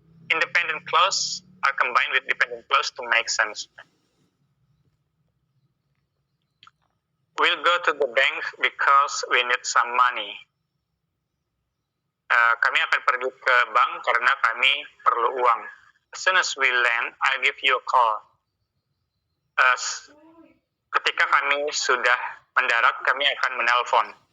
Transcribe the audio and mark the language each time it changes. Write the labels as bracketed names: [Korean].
[English] Independent clause are combined with dependent clause to make sense. We'll go to the bank because we need some money. [Indonesian] Kami akan pergi ke bank karena kami perlu uang. [English] As soon as we land, I'll give you a call. [Indonesian] Ketika kami sudah mendarat, kami akan menelpon.